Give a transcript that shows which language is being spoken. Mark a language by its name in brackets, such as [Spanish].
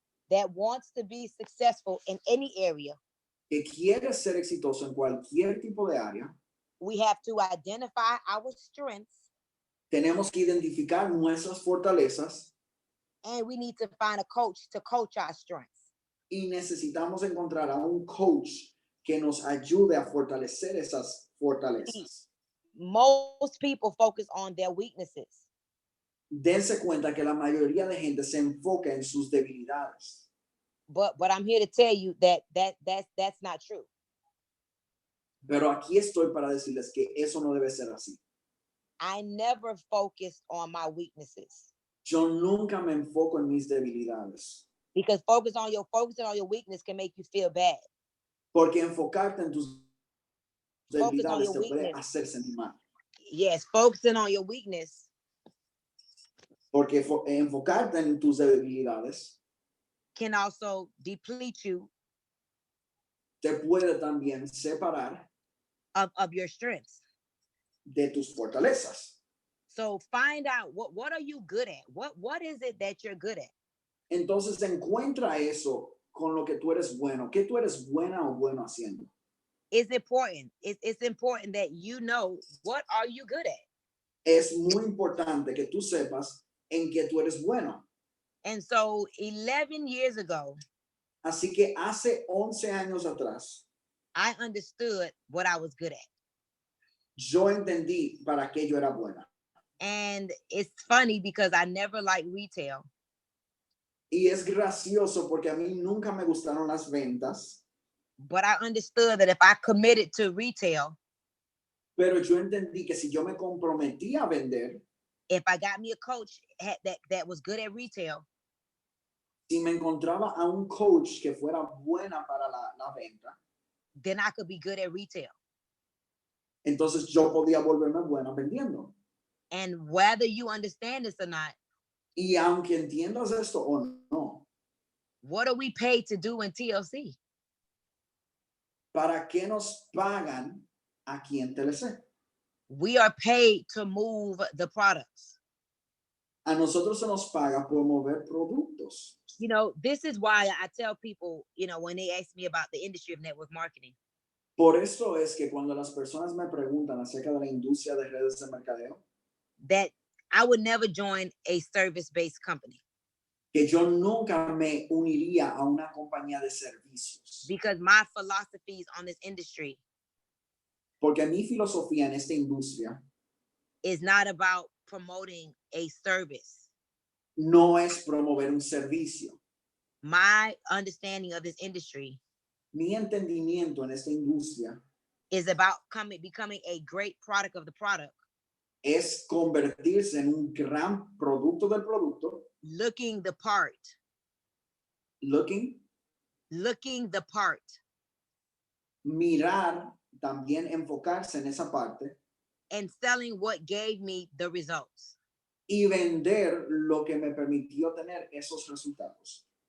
[English] that wants to be successful in any area, [Spanish] que quiere ser exitoso en cualquier tipo de área, [English] we have to identify our strengths [Spanish] tenemos que identificar nuestras fortalezas [English] and we need to find a coach to coach our strengths. [Spanish] y necesitamos encontrar a un coach que nos ayude a fortalecer esas fortalezas. [English] Most people focus on their weaknesses. [Spanish] Dense cuenta que la mayoría de gente se enfoca en sus debilidades. [English] But I'm here to tell you that's not true. [Spanish] Pero aquí estoy para decirles que eso no debe ser así. [English] I never focused on my weaknesses. [Spanish] Yo nunca me enfoco en mis debilidades. [English] Because focusing on your weakness can make you feel bad. [Spanish] Porque enfocarte en tus [English] Focus on [Spanish] debilidades [English] your [Spanish] te puede [English] weakness. [Spanish] hacer sentir mal. [English] Yes, focusing on your weakness [Spanish] Porque enfocarte en tus debilidades [English] can also deplete you [Spanish] te puede también separar [English] of your strengths. [Spanish] de tus fortalezas. [English] So find out what are you good at? What is it that you're good at? [Spanish] Entonces encuentra eso con lo que tú eres bueno. ¿Qué tú eres buena o bueno haciendo? [English] It's important. It's important that you know what are you good at. [Spanish] Es muy importante que tú sepas en qué tú eres bueno. [English] And so 11 years ago, [Spanish] Así que hace 11 años atrás, [English] I understood what I was good at. [Spanish] yo entendí para qué yo era buena. [English] And it's funny because I never liked retail. [Spanish] Y es gracioso porque a mí nunca me gustaron las ventas, [English] But I understood that if I committed to retail, [Spanish] pero yo entendí que si yo me comprometía a vender, [English] if I got me a coach that was good at retail, [Spanish] si me encontraba a un coach que fuera buena para la venta, [English] then I could be good at retail. [Spanish] entonces yo podía volverme buena vendiendo. [English] And whether you understand this or not, [Spanish] Y aunque entiendas esto o no, [English] what are we paid to do in TLC? [Spanish] ¿para qué nos pagan aquí en TLC? [English] We are paid to move the products. [Spanish] A nosotros se nos paga por mover productos. [English] You know, this is why I tell people, you know, when they ask me about the industry of network marketing, [Spanish] Por eso es que cuando las personas me preguntan acerca de la industria de redes de mercadeo, [English] that I would never join a service-based company [Spanish] que yo nunca me uniría a una compañía de servicios. [English] because my philosophies on this industry [Spanish] Porque mi filosofía en esta industria [English] is not about promoting a service. [Spanish] no es promover un servicio. [English] My understanding of this industry [Spanish] Mi entendimiento en esta industria [English] is about becoming a great product of the product, [Spanish] es convertirse en un gran producto del producto, [English] looking the part, looking, the part, [Spanish] mirar, también enfocarse en esa parte [English] and selling what gave me the results. [Spanish] y vender lo que me permitió tener esos resultados.